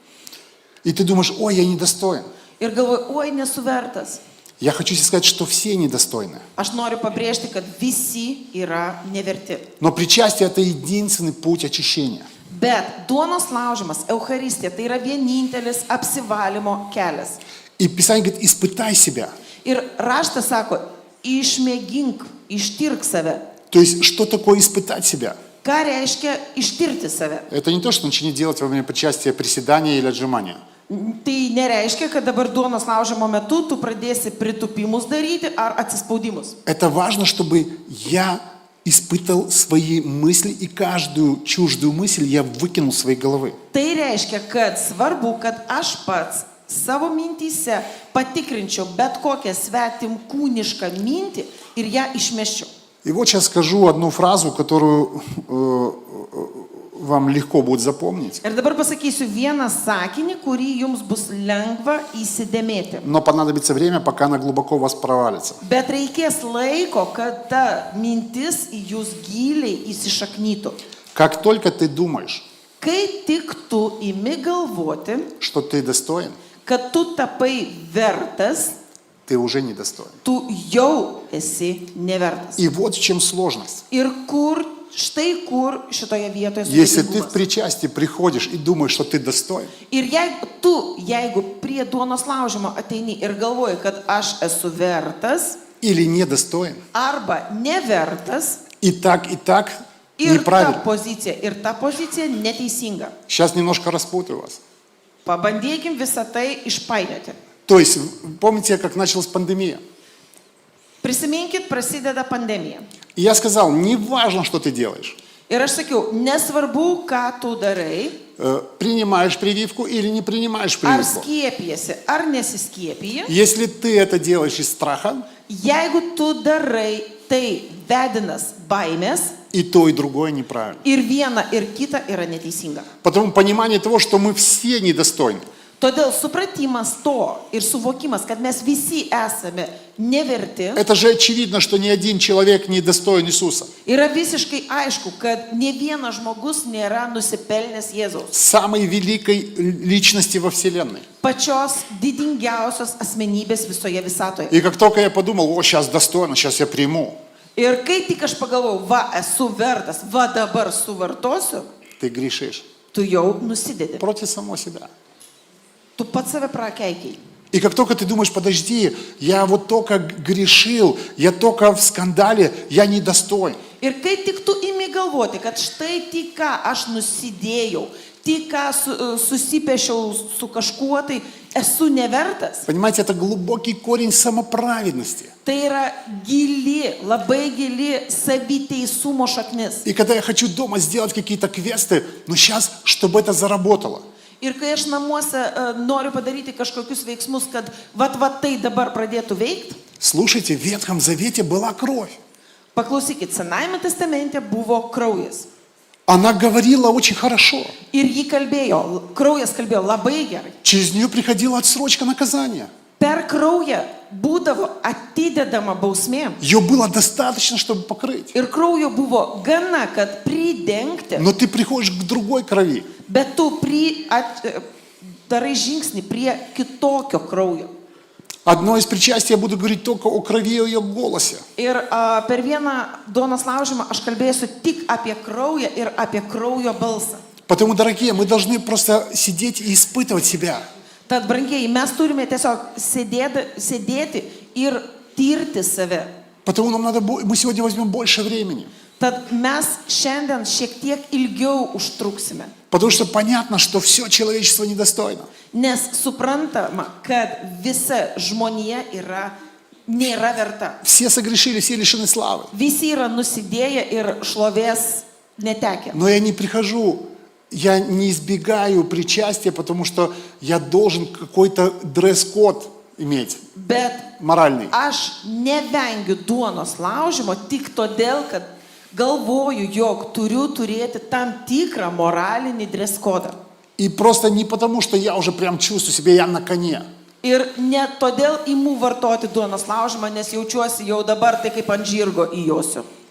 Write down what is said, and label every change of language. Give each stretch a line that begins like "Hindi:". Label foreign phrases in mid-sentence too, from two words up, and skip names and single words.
Russian: И ты думаешь, ой, я недостоин.
Lithuanian: Ir galvoju, oi, nesu vertas.
Russian: Я хочу тебе сказать, что все недостойны.
Lithuanian: Aš noriu pabrėžti, kad visi yra neverti.
Russian: Но причастие – это единственный путь очищения.
Lithuanian: Bet duonos laužimas, Eucharistija, tai yra vienintelis apsivalymo kelias.
Russian: И Писание говорит, испытай себя.
Lithuanian: Ir raštas sako, išmėgink, ištirk save.
Russian: То есть, что такое испытать себя?
Lithuanian: Ką reiškia ištirti save?
Russian: Это не то, что начни делать во время причастия приседания или отжимания.
Lithuanian: Tai nereiškia, kad dabar duonos laužimo metu tu pradėsi pritupimus daryti ar atsispaudimus.
Russian: Это важно, чтобы я испытал свои мысли, и каждую чуждую мысль я выкинул из своей головы.
Lithuanian: Tai reiškia, kad svarbu, kad aš pats savo mintyse patikrinčiau bet kokią svetim kūnišką mintį ir ją išmeščiau.
Russian: И вот сейчас скажу одну фразу, которую вам легко будет запомнить.
Lithuanian: Ir dabar pasakysiu vieną sakinį, kurį jums bus lengva įsidėmėti.
Russian: Но понадобится время, пока она глубоко у вас провалится.
Lithuanian: Bet reikės laiko, kad ta mintis į jūs giliai įsišaknytų.
Russian: Как только ты думаешь,
Lithuanian: Kai tik tu imi galvoti,
Russian: что ты достоин,
Lithuanian: kad tu tapai vertas,
Russian: ты уже недостоин.
Lithuanian: tu jau esi nevertas.
Russian: И вот в чем сложность.
Lithuanian: Ir štai kur šitoje vietoje
Russian: Если ты в
Lithuanian: sudėtingumas.
Russian: причастии приходишь и думаешь, что ты достоин,
Lithuanian: Ir jeigu prie duonos laužimo ateini ir galvoji, kad aš esu vertas
Russian: или недостоин,
Lithuanian: arba nevertas,
Russian: и так
Lithuanian: ir
Russian: неправильно.
Lithuanian: ta pozicija neteisinga.
Russian: Сейчас немножко распутаю вас.
Lithuanian: Pabandykim visą tai išpainioti.
Russian: То есть, помните, как началась пандемия?
Lithuanian: Prisiminkit, prasideda pandemija.
Russian: И я сказал, не важно, что ты делаешь.
Lithuanian: Ir aš sakiau, nesvarbu, ką tu darai,
Russian: Принимаешь прививку или не принимаешь
Lithuanian: ar
Russian: прививку.
Lithuanian: skiepijasi, ar nesiskiepiji.
Russian: Если ты это делаешь из страха,
Lithuanian: Jeigu tu darai tai vedinas baimės,
Russian: и то, и другое неправильно.
Lithuanian: ir viena, ir kita yra neteisinga.
Russian: Потому понимание того, что мы все недостойны.
Lithuanian: Todėl supratimas to ir suvokimas, kad mes visi esame neverti,
Russian: Это же очевидно, что ни один человек не достоин Иисуса.
Lithuanian: yra visiškai aišku, kad ne vienas žmogus nėra nusipelnęs Jėzaus.
Russian: Самой великой личности во Вселенной.
Lithuanian: Pačios didingiausios asmenybės visoje visatoje.
Russian: И как только я подумал, о, сейчас достойно, сейчас я приму,
Lithuanian: Ir kai tik aš pagalvojau, va, esu vertas, va dabar suvartosiu,
Russian: ты грешишь
Lithuanian: tu jau nusidedi.
Russian: против самого себя.
Lithuanian: Tu pats save prakeikiai.
Russian: И как только ты думаешь, подожди, я вот только грешил, я только в скандале, я недостоин.
Lithuanian: Ir kai tik tu imi galvoti, kad štai tik ką aš nusidėjau, tik ką susipiešiau su kažkuo, tai esu nevertas.
Russian: Понимаете, это глубокий корень самоправедности.
Lithuanian: Tai yra gili, labai gili saviteisumo šaknis.
Russian: И когда я хочу дома сделать какие-то квесты, но сейчас, чтобы это заработало.
Lithuanian: Ir kai aš namuose noriu padaryti kažkokius veiksmus, kad va tai dabar pradėtų veikti,
Russian: Слушайте, в Ветхом Завете была кровь.
Lithuanian: paklausykit, Senajame testamente buvo kraujas.
Russian: Она говорила очень хорошо.
Lithuanian: Ir ji kalbėjo, kraujas kalbėjo labai gerai.
Russian: Через нее приходила отсрочка наказания.
Lithuanian: Per kraują būdavo atidedama bausmė.
Russian: Ее было достаточно, чтобы покрыть.
Lithuanian: Ir kraujo buvo gana, kad pridengti,
Russian: Но ты приходишь к другой крови.
Lithuanian: bet tu darai žingsnį prie kitokio kraujo.
Russian: Одно из причастий я буду говорить только о крови и о ее голосе.
Lithuanian: Ir per vieną duonos laužymą aš kalbėsiu tik apie kraują ir apie kraujo balsą.
Russian: Потому, дорогие, мы должны просто сидеть и испытывать себя.
Lithuanian: Tad, brangieji, mes turime tiesiog sėdėti ir tirti save.
Russian: Потому мы сегодня возьмем больше времени.
Lithuanian: Tad mes šiandien šiek tiek ilgiau užtruksime.
Russian: Потому что понятно, что все человечество недостойно.
Lithuanian: Nes suprantama, kad visa žmonija nėra verta.
Russian: Все согрешили, все лишены славы.
Lithuanian: Visi yra nusidėję ir šlovės netekę.
Russian: Но я не прихожу, я не избегаю причастия, потому что я должен какой-то дресс-код иметь,
Lithuanian: Bet
Russian: моральный.
Lithuanian: aš nevengiu duonos laužymo tik todėl, kad galvoju, jog turiu turėti tam tikrą moralinį dreskodą.
Russian: И просто не потому, что я уже прям чувствую себя, я на коне.
Lithuanian: Ir ne todėl imu vartoti duonos laužymą, nes jaučiuosi jau dabar tai kaip ant žirgo įjosiu.